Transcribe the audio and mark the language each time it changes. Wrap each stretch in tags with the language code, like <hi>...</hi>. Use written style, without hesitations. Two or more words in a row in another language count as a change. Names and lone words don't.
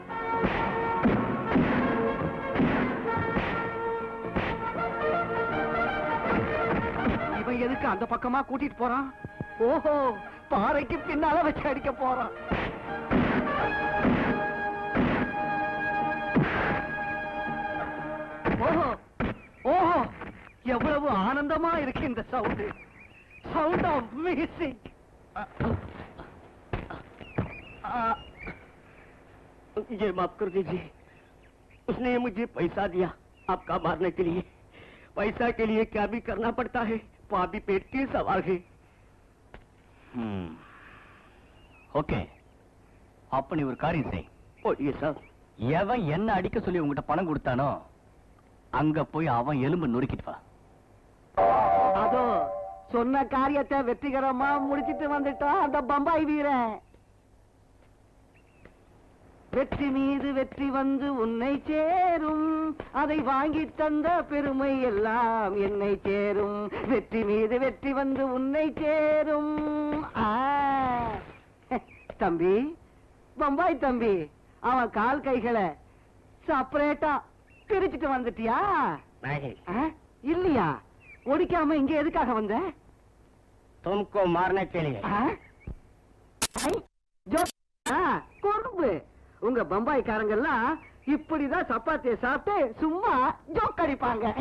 <ta>இவன் எதுக்கு அந்த பக்கமா கூட்டிட்டு போறான்? ஓஹோ, பாறைக்கு பின்னால வச்சு அடிக்க போறான். ஓஹோ ஓஹோ, எவ்வளவு ஆனந்தமா இருக்கு இந்த சவுண்ட்.</ta> <hi>साउंड ऑफ म्यूजिक. ये माफ कर दीजिए, उसने मुझे पैसा दिया आपका मारने के लिए. पैसा के लिए क्या भी करना पड़ता है, वहाँ भी पेट के सवाल है.</hi> <ta>ஓகே, அப்ப நீ ஒரு காரியம் செய்.</ta> <hi>बोलिए साहब.</hi> <ta>எவன் என்ன அடிக்க சொல்லி உங்ககிட்ட பணம் கொடுத்தானோ அங்க போய் அவன் எலும்பு நொறுக்கிட்டு வா. அதோ சொன்ன காரியத்தை வெற்றிகரமா முடிச்சிட்டு வந்துட்டான் அந்த பம்பாய் வீரன். வெற்றி மீது வெற்றி வந்து உன்னை சேரும், அதை வாங்கி தந்த பெருமை எல்லாம் என்னை சேரும். வெற்றி மீது வெற்றி வந்து உன்னை சேரும். தம்பி, பம்பாய் தம்பி, அவன் கால் கைகளை செப்பரேட்டா பிரிச்சுட்டு வந்துட்டியா? இல்லையா? ஒடிக்காம இங்க எதுக்காக வந்த?</ta> <hi>तुमको मारने के लिए.</hi> <ta>கொழும்பு, உங்க பம்பாய்க்காரங்க எல்லாம் இப்படிதான் சப்பாத்தியை சாப்பிட்டு சும்மா ஜோக் அடிப்பாங்க.</ta>